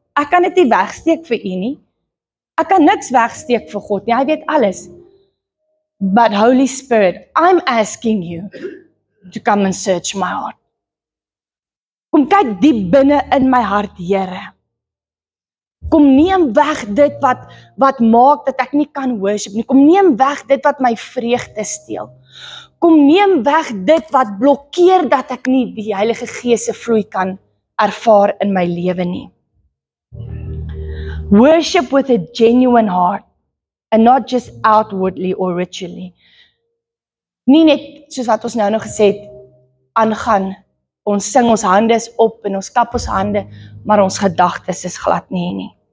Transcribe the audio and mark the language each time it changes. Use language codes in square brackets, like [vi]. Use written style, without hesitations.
[af] Ek kan dit nie wegsteek vir U nie. Ek kan niks wegsteek vir God nie. Hy weet alles. [en] But Holy Spirit, I'm asking you to come and search my heart. [af] Kom kyk diep binne in my hart, Here. Kom neem weg dit wat maak dat ek nie kan worship nie. Kom neem weg dit wat my vreugde steel. Kom neem weg dit wat blokkeer dat ek nie die Heilige Gees se vloei kan ervaar in my lewe nie. [en] Worship with a genuine heart and not just outwardly or ritually. [af] Nie net soos wat ons nou nog gesê het, aangaan, ons sing ons hande is op en ons klap ons hande, maar ons gedagtes is glad nie.